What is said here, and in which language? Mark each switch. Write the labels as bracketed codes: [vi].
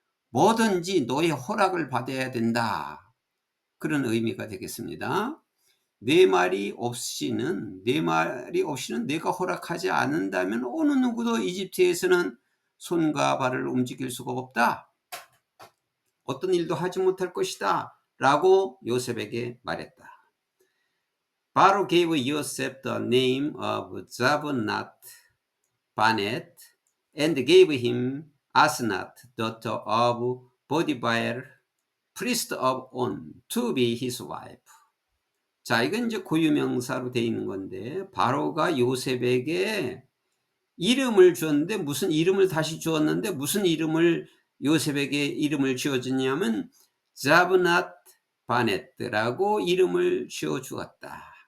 [ko] 뭐든지 너의 허락을 받아야 된다. 그런 의미가 되겠습니다. 내 말이 없이는 내가 허락하지 않는다면 어느 누구도 이집트에서는 손과 발을 움직일 수가 없다. 어떤 일도 하지 못할 것이다. 라고 요셉에게 말했다. [en] Pharaoh gave Joseph the name of Zaphnath-Paaneah and gave him Asenath, daughter of Potiphar, priest of On, to be his wife. [ko] 자, 이건 이제 고유명사로 되어 있는 건데, 바로가 요셉에게 이름을 주었는데, 무슨 이름을 다시 주었는데, 무슨 이름을 요셉에게 이름을 지어주냐면 자브낫 바넷라고 이름을 지어 주었다.